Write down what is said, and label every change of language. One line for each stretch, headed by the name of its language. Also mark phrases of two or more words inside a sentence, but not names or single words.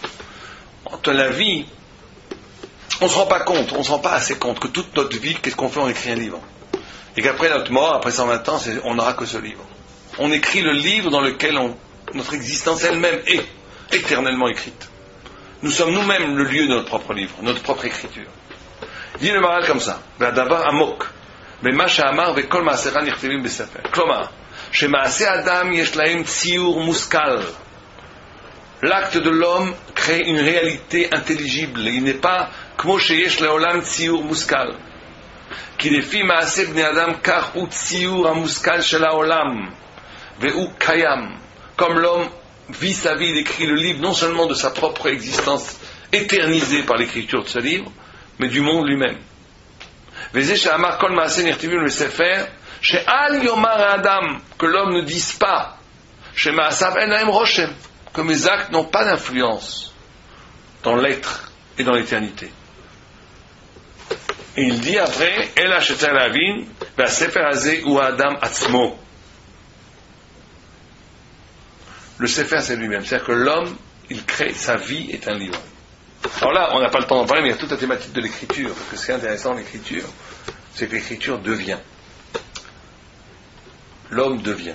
French: Entre la vie, on ne se rend pas compte, on ne se rend pas assez compte que toute notre vie, qu'est-ce qu'on fait? On écrit un livre. Et qu'après notre mort, après 120 ans, on n'aura que ce livre. On écrit le livre dans lequel notre existence elle-même est éternellement écrite. Nous sommes nous-mêmes le lieu de notre propre livre, notre propre écriture. Dit le Maharal comme ça, d'abord amok.
Hebrew: במה שאמר וכל מעשיך נכתבים בספר. כלומר, שמעשי אדם יש להם ציור מושכל.
French: L'acte de l'homme crée une réalité intelligible. Il n'est pas
Hebrew: כמו שיש לעולם ציור מושכל. כי לפי מעשה בני אדם כך הוא ציור המושכל של העולם. והוא קיים.
French: Comme l'homme vit sa vie, il écrit le livre non seulement de sa propre existence éternisée par l'écriture de ce livre, mais du monde lui-même.
Hebrew: וזה שאמר כל מעשה נכתבים בספר, שאל יאמר האדם,
French: que l'homme ne dise pas,
Hebrew: שמעשיו אין להם רושם,
French: que mes actes n'ont pas d'influence dans l'être et dans l'éternité. Et il dit après,
Hebrew: אלא שצריך להבין, והספר הזה הוא האדם עצמו.
French: Le Sefer, c'est lui-même. C'est-à-dire que l'homme, il crée, sa vie est un livre. Alors là, on n'a pas le temps d'en parler, mais il y a toute la thématique de l'écriture. Parce que ce qui est intéressant dans l'écriture, c'est que l'écriture devient. L'homme devient.